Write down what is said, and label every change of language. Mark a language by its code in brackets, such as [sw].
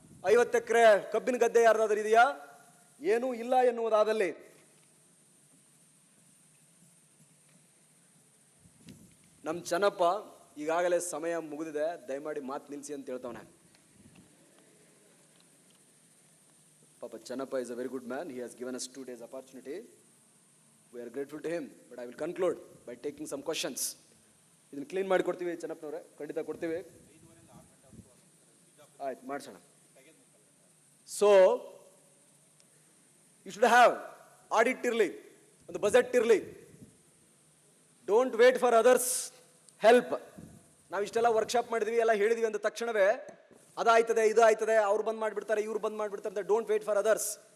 [kn] 50 ಎಕರೆ ಕಬ್ಬಿನ ಗದ್ದೆ ಯಾರಾದರೂ ಇದೆಯಾ? ಏನೂ ಇಲ್ಲ ಎನ್ನುವುದಾದಲ್ಲಿ ನಮ್ಮ ಚೆನ್ನಪ್ಪ ಈಗಾಗಲೇ ಸಮಯ ಮುಗಿದಿದೆ, ದಯಮಾಡಿ ಮಾತು ನಿಲ್ಲಿಸಿ ಅಂತ ಹೇಳ್ತಾವನೆ. [en] ಪಾಪ Chennappa is a very good man. He has given us 2 days opportunity. We are grateful to him, but I will conclude by taking some questions. [kn] ಇದನ್ನು ಕ್ಲೀನ್ ಮಾಡಿ ಕೊಡ್ತೀವಿ ಚೆನ್ನಪ್ಪನವರೇ, ಖಂಡಿತ ಕೊಡ್ತೀವಿ. ಆಯ್ತು, ಮಾಡಿಸೋಣ. [en] so you should have audit [kn] ಇರಲಿ, ಒಂದು ಬಜೆಟ್ ಇರಲಿ. [en] Don't wait for others help. [kn] ನಾವು ಇಷ್ಟೆಲ್ಲ ವರ್ಕ್ಶಾಪ್ ಮಾಡಿದ್ವಿ, ಎಲ್ಲ ಹೇಳಿದ್ವಿ ಅಂದ ತಕ್ಷಣವೇ ಅದಾಯ್ತದೆ, ಇದು ಆಯ್ತದೆ, ಅವ್ರು ಬಂದ್ ಮಾಡಿಬಿಡ್ತಾರೆ, ಇವ್ರು ಬಂದ್ ಮಾಡಿಬಿಡ್ತಾರೆ ಅಂತ. [en] Don't wait for others.